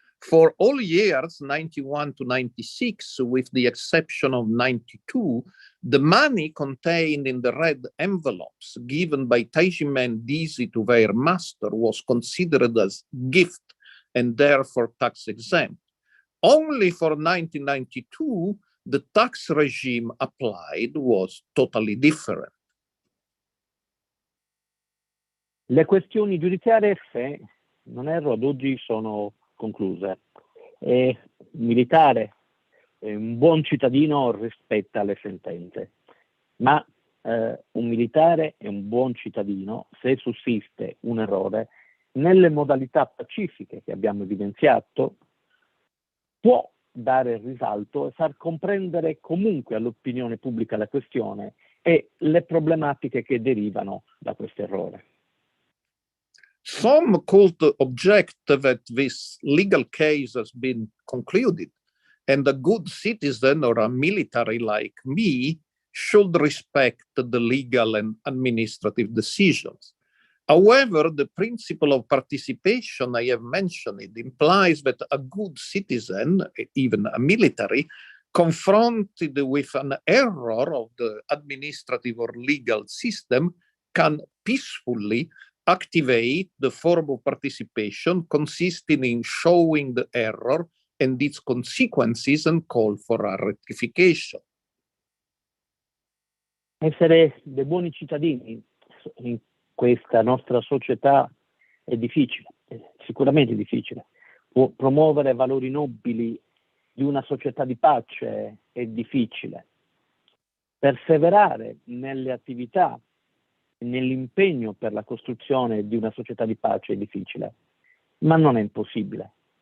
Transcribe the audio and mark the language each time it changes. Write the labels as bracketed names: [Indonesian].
[English] For all years, 91 to 96, with the exception of 92, the money contained in the red envelopes given by Taijimen Dizi to their master was considered as gift and therefore tax exempt. Only for 1992, the tax regime applied was totally different. [Italian] Le questioni giudiziarie, se non erro, ad oggi sono concluse. Un militare, un buon cittadino rispetta le sentenze, ma un militare è un buon cittadino se sussiste un errore nelle modalità pacifiche che abbiamo evidenziato, può dare risalto e far comprendere comunque all'opinione pubblica la questione e le problematiche che derivano da questo errore. [English] Some could object that this legal case has been concluded and a good citizen or a military like me should respect the legal and administrative decisions. However, the principle of participation I have mentioned implies that a good citizen, even a military, confronted with an error of the administrative or legal system can peacefully activate the form of participation consisting in showing the error and its consequences and call for a rectification. [Italian] Essere dei buoni cittadini in questa nostra società è difficile, è sicuramente difficile. Promuovere valori nobili di una società di pace è difficile. Perseverare nelle attività, nell'impegno per la costruzione di una società di pace è difficile, ma non è impossibile.